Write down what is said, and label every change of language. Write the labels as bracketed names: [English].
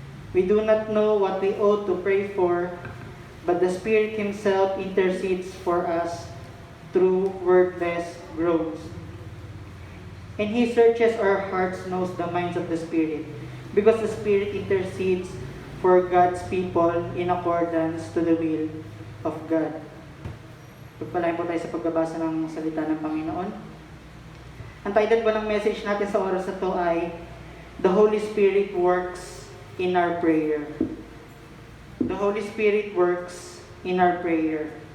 [English] We do not know what we ought to pray for, but the Spirit Himself intercedes for us through wordless groans. And He searches our hearts, knows the minds of the Spirit, because the Spirit intercedes for God's people in accordance to the will of God. [Filipino] Pagpalain po tayo sa pagbabasa ng salita ng Panginoon. Ang title po ng message natin sa oras na ito ay [English] The Holy Spirit Works in Our Prayer. The Holy Spirit works in our prayer.